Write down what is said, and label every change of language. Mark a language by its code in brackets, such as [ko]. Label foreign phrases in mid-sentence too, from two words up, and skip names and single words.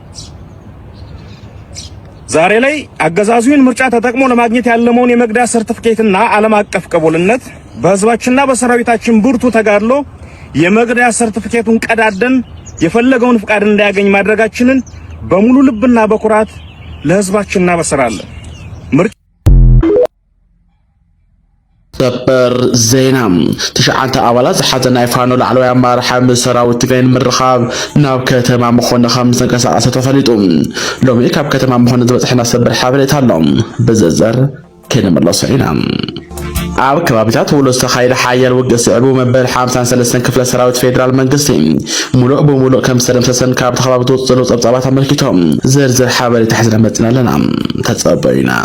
[am] ዛሬ ላይ አገዛዙን ምርጫ ተጠቅሞ ለማግኘት ያለመውን የመግደያ ሰርቲፊኬትና ዓለም አቀፍ ቅቡልነት በህዝባችንና በሰራዊታችን ብርቱ ተጋድሎ የመግደያ ሰርቲፊኬቱን ቀዳደን የፈለገውን ፍቃድ እንዳያገኝ ማድረጋችንን በሙሉ ልብና በኩራት ለህዝባችን እናበስራለን። [ti] ሰበር ዜና ተሻዓተ አባላት ዝሓዘ ናይ ፋኖ ላዕለዋይ አመራርሓ ምስ ሰራዊት ትግራይ ንምርኻብ ናብ ከተማ መኾነ ከም ዝተንቀሳቐሰ ተፈሊጡ ሎሚ ካብ ከተማ መኾነ ዝበፅሕና ሰበር ሓበሬታ ኣሎ ብዝርዝር ክንምለሶ ኢና። ኣብ ከባቢታት ውሎ ዝተኻየደ ሓያል ውግእ ስዕቡ መበል 53 ክፍለ ሰራዊት ፌደራል መንግስቲ ሙሉእ ብሙሉእ ከም ዝተደምሰሰን ካብ ተኸባቢ ትወፅኡ ዘለዉ ፀብፃባት ኣመልኪቶም ዝርዝር ሓበሬታ ሒዝና መፂና ኣለና ተፀበዩና።